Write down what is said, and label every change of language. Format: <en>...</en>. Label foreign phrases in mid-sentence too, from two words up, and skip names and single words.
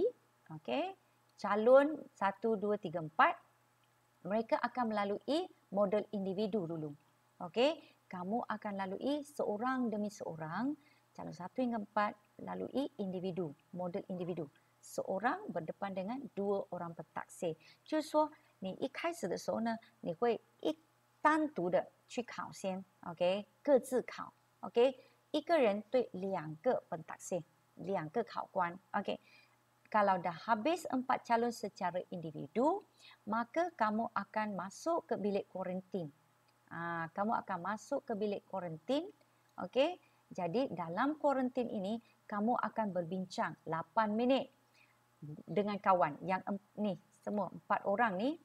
<ms>Okey, calon 1, 2, 3, 4. Mereka akan melalui model individu dulu. Okey, kamu akan lalui seorang demi seorang, calon 1 hingga 4 lalui individu, model individu. Seorang berdepan dengan 2 orang pentaksir.</ms> <zh>就是说你一开始的时候呢，你会单独的去考先 ，OK， 各自考 ，OK， 一个人对2个pentaksir, 2个考官 ，OK。</zh> <ms>Kalau dah habis 4 calon secara individu, maka kamu akan masuk ke bilik kuarantin. Kamu akan masuk ke bilik kuarantin. Okey, jadi dalam kuarantin ini kamu akan berbincang 8 minit dengan kawan yang ni semua 4 orang ni.</ms>